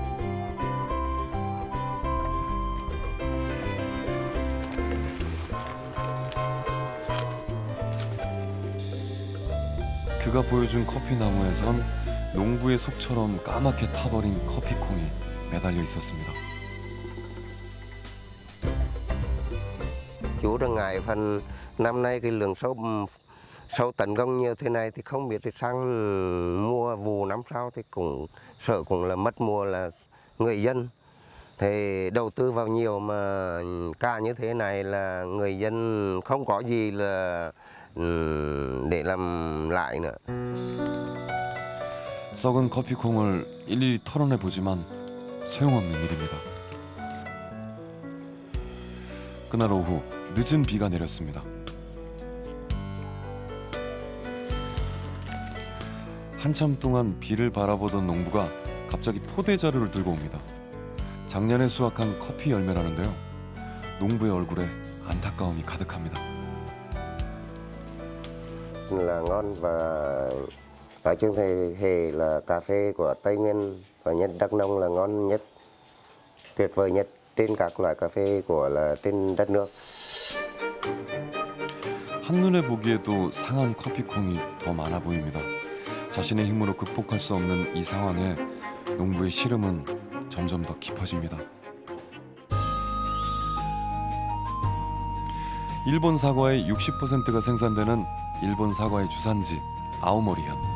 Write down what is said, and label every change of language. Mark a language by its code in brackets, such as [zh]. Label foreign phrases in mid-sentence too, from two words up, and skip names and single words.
[ko] 그가 보여준 커피 나무에선 농부의 속처럼 까맣게 타버린 커피콩이 매달려 있었습니다. [vi] Chú đang ngại phần năm nay cái lượng sâu tấn công như thế này thì không biết thì sang mua vụ năm sau thì cũng sợ cũng là mất mùa là người dân. Thì đầu tư vào nhiều mà ca như thế này là người dân không có gì là để làm lại nữa. [ko] 썩은 커피콩을 일일이 털어내 보지만 소용없는 일입니다. 그날 오후 늦은 비가 내렸습니다. 한참 동안 비를 바라보던 농부가 갑자기 포대 자루를 들고 옵니다. 작년에 수확한 커피 열매라는데요. 농부의 얼굴에 안타까움이 가득합니다. [vi] Là ngon và nói chung thì là cà phê của Tây Nguyên và nhất Đắk Nông là ngon nhất, tuyệt vời nhất trên các loại cà phê của là trên đất nước. [ko] 한눈에 보기에도 상한 커피콩이 더 많아 보입니다. 자신의 힘으로 극복할 수 없는 이 상황에 농부의 시름은 점점 더 깊어집니다. 일본 사과의 60%가 생산되는 일본 사과의 주산지 아오모리현.